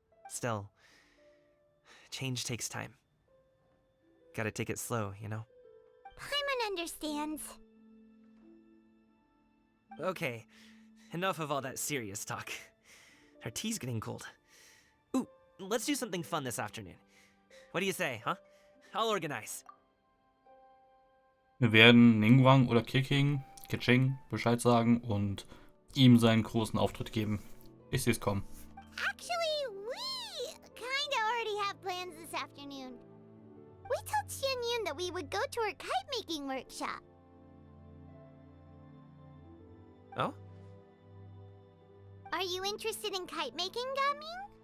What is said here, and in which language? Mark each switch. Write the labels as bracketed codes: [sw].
[en] Still, change takes time. Gotta take it slow, you know? Paimon understands. Okay, enough of all that serious talk. Our tea's getting cold. Ooh, let's do something fun this afternoon. What do you say, huh? I'll organize. [de] Wir werden Ningguang oder Keqing Bescheid sagen und ihm seinen großen Auftritt geben. Ich sehe es kommen. [en] Actually, we kinda already have plans this afternoon. We told Xianyun that we would go to her kite-making workshop. Oh? Are you interested in kite-making, Gaming?